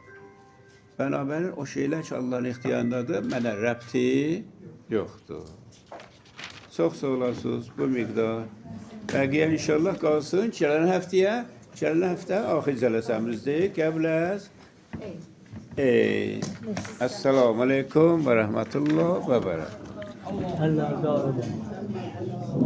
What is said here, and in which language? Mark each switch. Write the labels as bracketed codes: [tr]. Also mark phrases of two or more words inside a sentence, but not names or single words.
[az] Bənabərin o şeylər ki, Allahın ixtiyarındadır, mənə rəbti yoxdur. Çox sağ olasınız bu miqdar. Bəqiyə inşallah qalsın. Gələn həftə axir cələsəmizdir. Qəbləz. [ar] السلام عليكم ورحمة الله وبركاته. [az] Allah razı olsun.